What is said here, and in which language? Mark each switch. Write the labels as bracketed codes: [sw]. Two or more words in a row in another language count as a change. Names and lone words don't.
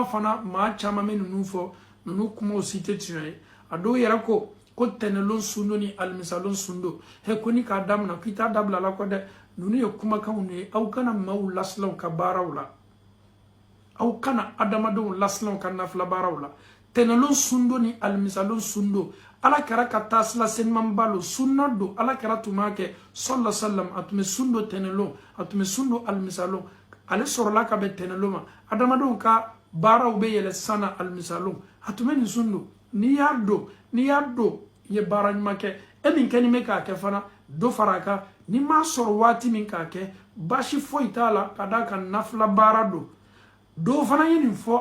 [bm] fana maa caman bɛ ninnu fɔ ninnu kumaw si tɛ tiɲɛ ye a dɔw yɛrɛ ko tɛnɛlon sundo ni alimisalon sundo he ko n'i k'a damina k'i t'a dabila la kɔ dɛ ninnu ye kumakanw de ye aw kana maaw lasilaw ka baaraw la aw kana adamadenw lasilaw ka nafila baaraw la tɛnɛlon sundo ni alimisalon sundo Ala kɛra ka taasila senimaba lo sunna do Ala kɛra tun b'a kɛ [ar] صلى الله عليه وسلم [bm] a tun bɛ sundo tɛnɛlon a tun bɛ sundo alimisalon ale sɔrɔla ka bɛn tɛnɛlon ma adamadenw ka baaraw bɛ yɛlɛ sana alimisalon a tun bɛ nin sundo n'i y'a don i ye baara ɲuman kɛ e min kɛni bɛ k'a kɛ fana dɔ fara a kan n'i m'a sɔrɔ waati min k'a kɛ bashi foyi t'a la ka da kan nafila baara do fana ye nin fɔ